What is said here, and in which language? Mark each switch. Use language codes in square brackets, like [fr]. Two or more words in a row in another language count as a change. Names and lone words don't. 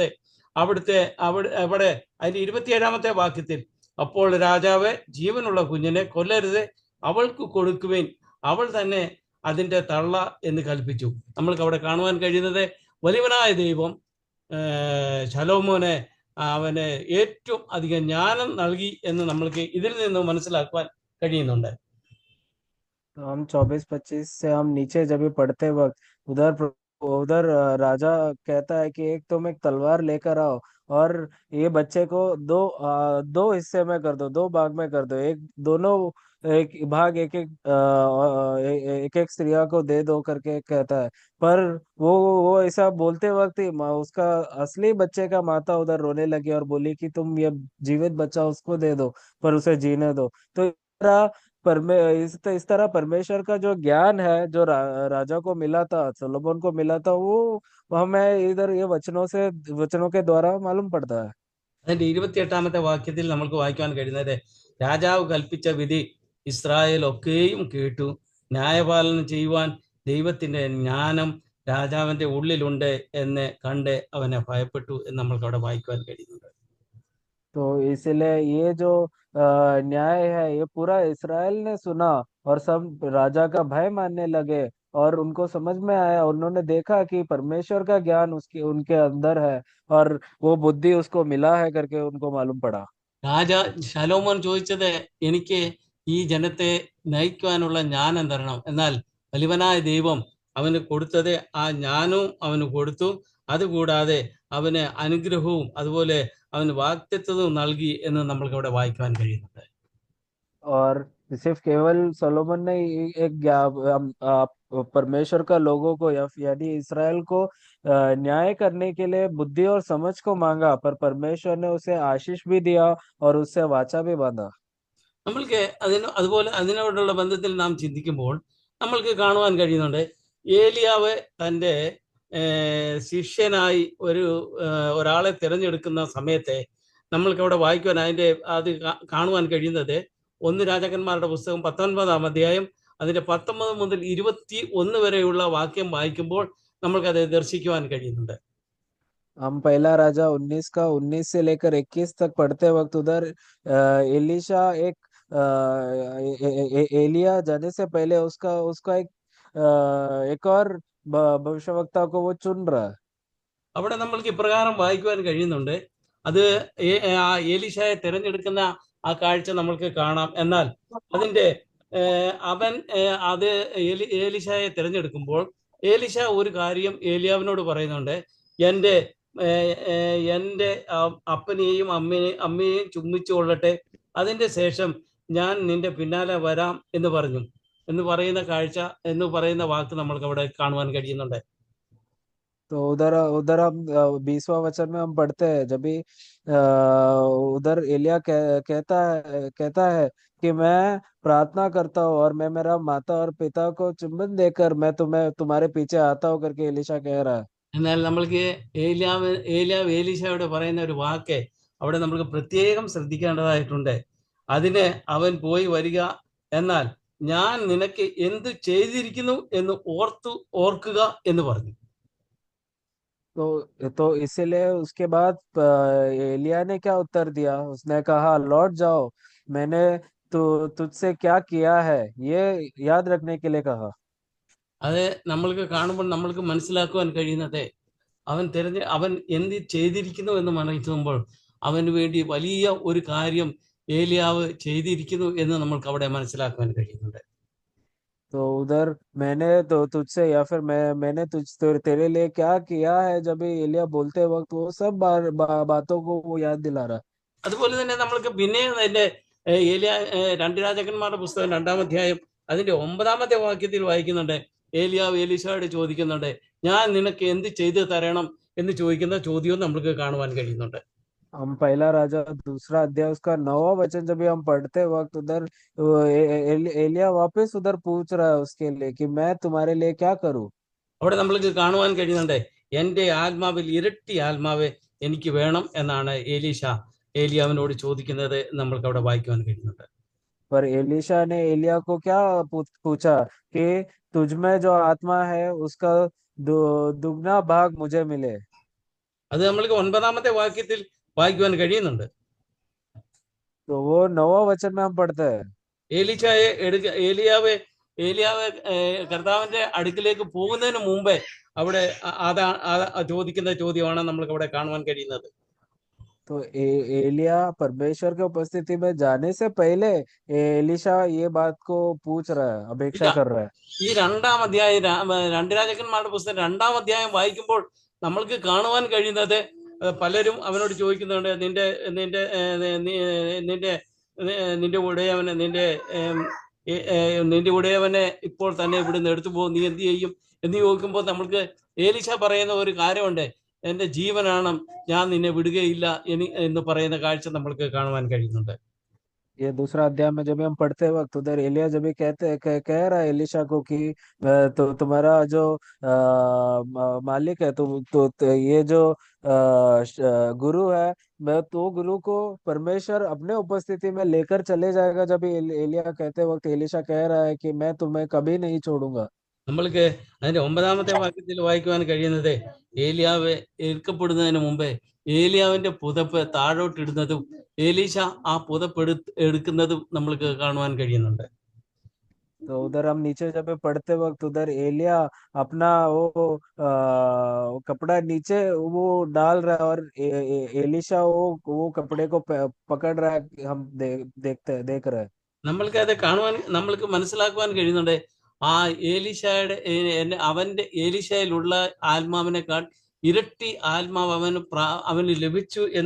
[ml] അവിടെ അതിന്റെ 27-ാമത്തെ വാക്യത്തിൽ അപ്പോൾ രാജാവ് ജീവനുള്ള കുഞ്ഞിനെ കൊല്ലരുത്, അവൾക്ക് കൊടുക്കുവേൻ, അവൾ തന്നെ അതിന്റെ തള്ള എന്ന് കൽപ്പിച്ചു. നമ്മൾക്ക് അവിടെ കാണുവാൻ കഴിയുന്നത് വലിയവനായ ദൈവം ശലോമോനെ അവന് ഏറ്റവും അധികം ജ്ഞാനം നൽകി എന്ന് നമ്മൾക്ക് ഇതിൽ നിന്ന് മനസ്സിലാക്കുവാൻ കഴിയുന്നുണ്ട്. [hi] हम 24-25 से हम नीचे जब भी पढ़ते वक्त उधर राजा कहता है कि एक तुम एक तलवार लेकर आओ और ये बच्चे को दो हिस्से में कर दो, दो भाग में कर दो, एक दोनों एक भाग एक एक स्त्रिया को दे दो करके कहता है। पर वो ऐसा बोलते वक्त ही उसका असली बच्चे का माता उधर रोने लगी और बोली कि तुम ये जीवित बच्चा उसको दे दो, पर उसे जीने दो। तो इस तरह परमेश्वर का जो ज्ञान है जो राजा को मिला था, सोलोमन को मिला था, वो हमें इधर ये वचनों के द्वारा मालूम पड़ता है। [ml] അതിന്റെ 28-ാമത്തെ വാക്യത്തിൽ നമ്മൾക്ക് വായിക്കാൻ കഴിയുന്നത്, രാജാവ് കൽപ്പിച്ച വിധി ഇസ്രായേൽ ഒക്കെയും കേട്ടു. ന്യായപാലനം ചെയ്യുവാൻ ദൈവത്തിന്റെ ജ്ഞാനം രാജാവിന്റെ ഉള്ളിലുണ്ട് എന്ന് കണ്ട് അവനെ ഭയപ്പെട്ടു എന്ന് നമ്മൾക്ക് അവിടെ വായിക്കുവാൻ കഴിയുന്നുണ്ട്. [hi] तो इसलिए ये जो न्याय है ये पूरा इसराइल ने सुना और सब राजा का भय मानने लगे और उनको समझ में आया, उन्होंने देखा कि परमेश्वर का ज्ञान उनके अंदर है और वो बुद्धि उसको मिला है करके उनको मालूम पड़ा। [ml] ശലോമോൻ ചോദിച്ചത്, എനിക്ക് ഈ ജനത്തെ നയിക്കുവാനുള്ള ജ്ഞാനം തരണം. എന്നാൽ വലിയവനായ ദൈവം അവന് കൊടുത്തത് ആ ജ്ഞാനവും അവന് കൊടുത്തു. അതുകൂടാതെ അവന് അനുഗ്രഹവും അതുപോലെ അവന് വാഗ്ദത്തവും നൽകി എന്ന് നമ്മൾക്ക് അവിടെ വായിക്കുവാൻ കഴിയുന്നുണ്ട്. [hi] और सिर्फ केवल सोलोमन ने परमेश्वर का लोगों को यानी इसराइल को न्याय करने के लिए बुद्धि और समझ को मांगा, पर परमेश्वर ने उसे आशीष भी दिया और उससे वाचा भी बांधा। [ml] നമ്മൾക്ക് അതുപോലെ അതിനോടുള്ള ബന്ധത്തിൽ നാം ചിന്തിക്കുമ്പോൾ നമ്മൾക്ക് കാണുവാൻ കഴിയുന്നുണ്ട്, ഏലിയാവ് തൻ്റെ ശിഷ്യനായി ഒരാളെ തിരഞ്ഞെടുക്കുന്ന സമയത്തെ നമ്മൾക്ക് അവിടെ വായിക്കുവാൻ അത് കാണുവാൻ കഴിയുന്നത് 1 രാജാക്കന്മാരുടെ പുസ്തകം 19-ാം അധ്യായം അതിന്റെ 19 മുതൽ 21 വരെയുള്ള വാക്യം വായിക്കുമ്പോൾ നമ്മൾക്കത് ദർശിക്കുവാൻ കഴിയുന്നുണ്ട്. [hi] हम पहला राजा 19 का 19 से लेकर 21 तक पढ़ते वक्त उधर एलिशा एलिया जाने से पहले उसका एक और भविष्यवक्ता को वो चुन रहा है। [ml] അവിടെ നമ്മൾക്ക് ഇപ്രകാരം വായിക്കുവാൻ കഴിയുന്നുണ്ട്, അത് ഏലീശായെ തിരഞ്ഞെടുക്കുന്ന ആ കാഴ്ച നമ്മൾക്ക് കാണാം. എന്നാൽ അതിന്റെ ഏലീശായെ തിരഞ്ഞെടുക്കുമ്പോൾ ഏലീശ ഒരു കാര്യം ഏലിയാവിനോട് പറയുന്നുണ്ട്, എൻ്റെ അപ്പനെയും അമ്മയെയും ചുംബിച്ചു കൊള്ളട്ടെ, അതിന്റെ ശേഷം ഞാൻ നിന്റെ പിന്നാലെ വരാം എന്ന് പറഞ്ഞു എന്ന് പറയുന്ന വാക്ക് നമ്മൾക്ക് അവിടെ കാണുവാൻ കഴിയുന്നുണ്ട്. [hi] तो उधर हम 20वां वचन में हम पढ़ते हैं, जब भी उधर एलिया कहता है कि मैं प्रार्थना करता हूँ और मैं मेरा माता और पिता को चुंबन देकर मैं तुम्हारे पीछे आता हूँ करके एलिशा कह रहा है। [ml] എന്നാൽ നമ്മൾക്ക് ഏലിയാവ് ഏലീശയോട് പറയുന്ന ഒരു വാക്ക് അവിടെ നമ്മൾക്ക് പ്രത്യേകം ശ്രദ്ധിക്കേണ്ടതായിട്ടുണ്ട്. അതിന് അവൻ പോയി വരിക, എന്നാൽ ഞാൻ നിനക്ക് എന്ത് ചെയ്തിരിക്കുന്നു എന്ന് ഓർക്കുക എന്ന് പറഞ്ഞു. [hi] तो इसीलिए उसके बाद एलिया ने क्या उत्तर दिया, उसने कहा लौट जाओ, मैंने तुझसे क्या किया है ये याद रखने के लिए कहा। [ml] അത് നമ്മൾക്ക് കാണുമ്പോൾ നമ്മൾക്ക് മനസ്സിലാക്കുവാൻ കഴിയുന്നത്, അവൻ എന്ത് ചെയ്തിരിക്കുന്നു എന്ന് മനസ്സിലാക്കുമ്പോൾ അവന് വേണ്ടി വലിയ ഒരു കാര്യം ഏലിയാവ് ചെയ്തിരിക്കുന്നു എന്ന് നമ്മൾക്ക് അവിടെ മനസ്സിലാക്കുവാൻ കഴിയുന്നുണ്ട്. [hi] तो उधर मैंने तो तुझसे या फिर मैंने तेरे लिए क्या किया है, जब भी एलिया बोलते वक्त वो सब बातों को वो याद दिला रहा। [ml] അതുപോലെ തന്നെ നമ്മൾക്ക് പിന്നെ അതിന്റെ ഏലിയ രണ്ട് രാജാക്കന്മാരുടെ പുസ്തകം 2-ാം അധ്യായം അതിന്റെ 9-ാമത്തെ വാക്യത്തിൽ വായിക്കുന്നുണ്ട്. ഏലിയാവ് എലീശയോട് ചോദിക്കുന്നുണ്ട്, ഞാൻ നിനക്ക് എന്ത് ചെയ്തു തരണം എന്ന് ചോദിക്കുന്ന ചോദ്യവും നമുക്ക് കാണുവാൻ കഴിയുന്നുണ്ട്. [hi] हम पहला राजा 2 अध्याय उसका 9वां वचन जब भी हम पढ़ते वक्त उधर एलिया वापस उधर पूछ रहा है उसके लिए कि मैं तुम्हारे लिए क्या करूं। [ml] അവിടെ നമ്മൾക്ക് കാണുവാൻ കഴിയുന്നുണ്ട്, എൻ്റെ ആത്മാവിൽ ഇരട്ടി ആത്മാവ് എനിക്ക് വേണം എന്നാണ് ഏലിയാവിനോട് ചോദിക്കുന്നത് നമ്മൾക്ക് അവിടെ വായിക്കുവാൻ കഴിയുന്നുണ്ട്. [hi] पर एलीशा ने एलिया को क्या पूछा कि तुझ में जो आत्मा है उसका दुगना भाग मुझे मिले। [ml] അത് നമ്മൾക്ക് 9-ാമത്തെ വാക്യത്തിൽ വായിക്കുവാൻ കഴിയുന്നുണ്ട്. [hi] तो वो 9वां वचन में हम पढ़ते हैं, [ml] ഏലിയാവ് കർത്താവിന്റെ അടുക്കിലേക്ക് പോകുന്നതിന് മുമ്പേ അവിടെ ചോദിക്കുന്ന ചോദ്യമാണ് നമ്മൾക്ക് അവിടെ കാണുവാൻ കഴിയുന്നത്. [hi] तो एलिया परमेश्वर के उपस्थिति में जाने से पहले एलिशा ये बात को पूछ रहा है, अपेक्षा कर रहा है। [ml] ഈ 2-ാം അധ്യായം 2 രാജാക്കന്മാരുടെ പുസ്തകം 2-ാം അധ്യായം വായിക്കുമ്പോൾ നമ്മൾക്ക് കാണുവാൻ കഴിയുന്നത്, പലരും അവനോട് ചോദിക്കുന്നുണ്ട്, നിന്റെ നിന്റെ നിന്റെ നിന്റെ ഉടയവനെ നിന്റെ ഉടയവനെ ഇപ്പോൾ തന്നെ ഇവിടുന്ന് എടുത്തു പോകും, നീ എന്ത് ചെയ്യും എന്ന് ചോദിക്കുമ്പോൾ നമ്മൾക്ക് ഏലീശ പറയുന്ന ഒരു കാര്യമുണ്ട്, എൻ്റെ ജീവനാണ്, ഞാൻ നിന്നെ വിടുകയില്ല എന്ന് പറയുന്ന കാഴ്ച നമ്മൾക്ക് കാണുവാൻ കഴിയുന്നുണ്ട്. [hi] ये 2 अध्याय में जब भी हम पढ़ते वक्त उधर एलिया जब भी कह रहा है एलिशा को कि तो तुम्हारा जो मालिक है, तो ये जो गुरु है, मैं तो गुरु को परमेश्वर अपने उपस्थिति में लेकर चले जाएगा। जब भी एलिया कहते वक्त एलिशा कह रहा है कि मैं तुम्हें कभी नहीं छोड़ूंगा। [ml] നമ്മൾക്ക് അതിന്റെ 9-ാമത്തെ വാക്യത്തിൽ വായിക്കുവാൻ കഴിയുന്നത്, ഏലിയാവ് എടുക്കപ്പെടുന്നതിന് മുമ്പേ ഏലിയാവിന്റെ പുതപ്പ് താഴോട്ടിടുന്നതും ഏലീശ ആ പുതപ്പ് എടുക്കുന്നതും നമ്മൾക്ക് കാണുവാൻ കഴിയുന്നുണ്ട്. [hi] तो उधर हम नीचे जब भी पढ़ते वक्त उधर एलिया अपना वो कपड़ा नीचे वो डाल रहा है, और एलिशा वो कपड़े को पकड़ रहा है, हम देख रहे हैं। [ml] നമ്മൾക്ക് അത് നമ്മൾക്ക് മനസ്സിലാക്കുവാൻ കഴിയുന്നുണ്ട്, ആ ഏലീശയിലുള്ള ആത്മാവിനേക്കാൾ ഇരട്ടി ആത്മാവ് അവന് ലഭിച്ചു എന്ന്